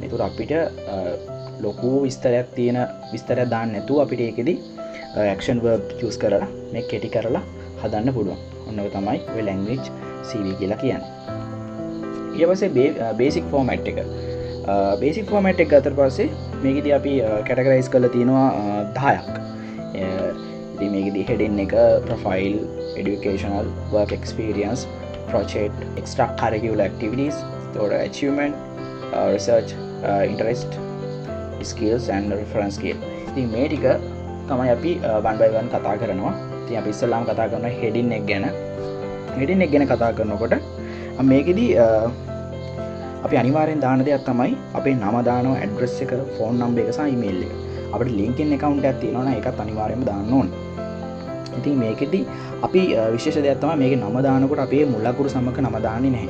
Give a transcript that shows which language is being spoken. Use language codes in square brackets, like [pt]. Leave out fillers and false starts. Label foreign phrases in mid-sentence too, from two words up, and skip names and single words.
[si] ඒතර අපිට ලොකු විස්තරයක් දාන්න නැතුව අපිට ඒකෙදි [en] action verb use [si] කරලා මේක කෙටි කරලා හදන්න පුළුවන්. ඔන්න ඔය තමයි ඔය [en] language CV [si] කියලා කියන්නේ. ඊට පස්සේ [en] basic format [si] එක. [en] basic format [si] එක ගත්තට පස්සේ මේකෙදි අපි categorize කරලා තිනවා 10ක්. ඉතින් මේකෙදි heading එක [en] profile, educational, work experience, project, extracurricular activities, or achievement, research, interest, skills and reference skill. [si] ඉතින් මේ ටික තමයි අපි [en] one by one [si] කතා කරනවා. ඉතින් අපි ඉස්සෙල්ලාම කතා කරනවා heading එක ගැන. heading එක ගැන කතා කරනකොට මේකෙදි අපි අනිවාර්යෙන් දාන දෙයක් තමයි අපේ නම දානවා, address එක, [en] phone number [si] එක සහ email එක. අපිට LinkedIn account එකක් තියෙනවා නම් ඒකත් අනිවාර්යෙන්ම දාන්න ඕනේ. ඉතින් මේකෙදි අපි විශේෂ දෙයක් තමයි මේකේ නම දානකොට අපේ මුල් අකුරු සමග නම දාන්නේ නැහැ.